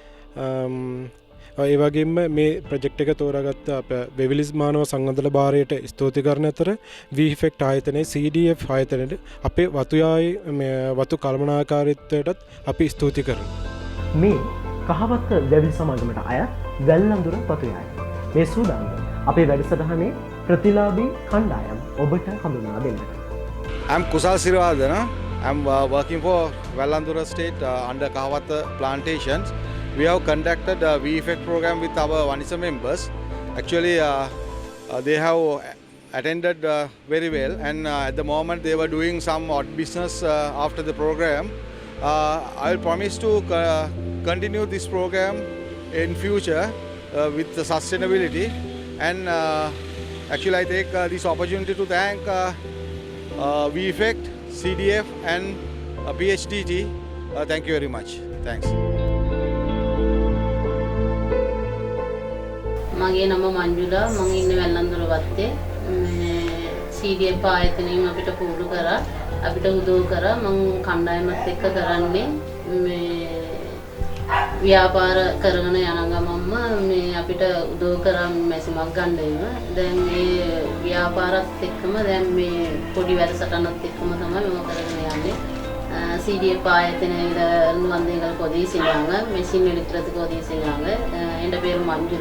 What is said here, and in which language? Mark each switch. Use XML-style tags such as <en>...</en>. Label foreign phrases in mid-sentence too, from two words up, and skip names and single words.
<si>ඒ වගේම මේ ප්‍රොජෙක්ට් එක තෝරාගත්ත අප වෙවිලිස් මානව සංවර්ධන භාරයට ස්තුති කරන අතර VFACT ආයතනයේ CDF ආයතනයේ අපේ වතු කළමනාකාරීත්වයටත් අපි ස්තුති කරනවා. මේ කහවත්ත වැවිලි සමාගමට අයත් වැල්ලඳුර වතුයාය. මේ සූදානම අපේ වැඩසටහනේ ප්‍රතිලාභී කණ්ඩායම් ඔබට හඳුන්වා දෙන්නට.</si> <en>I'm Kusal Sirivardana. I'm working for Vallandura State under Kahawatha Plantations. We have conducted a VFACT program with our Vanisa members. Actually, they have attended very well, and at the moment they were doing some odd business after the program. I will promise to continue this program in future with the sustainability, and actually I take this opportunity to thank VFACT, CDF and PHDT. Thank you very much. Thanks.</en> <si>මගේ නම මංජුලා. මම ඉන්නේ වැල්ලන්දොර වත්තේ. CDF ආයතනයෙන් අපිට පුහුණු කරා, අපිට උදව් කරා. මම කණ්ඩායමත් එක්ක කරන්නේ මේ ව්‍යාපාර කරගෙන යන ගමන්ම මේ අපිට උදව් කරා මැසිමක් ගන්න එන. දැන් මේ ව්‍යාපාරත් එක්කම දැන් මේ පොඩි වැඩසටහනත් එක්කම තමයි මම කරගෙන යන්නේ.</si> <ta>CDF ஆயத்தினையில் வந்து எங்களுக்கு உதவி செஞ்சாங்க. மெஷின் எடுக்கிறதுக்கு உதவி செஞ்சாங்க. என் பேர் மஞ்சுளா.</ta>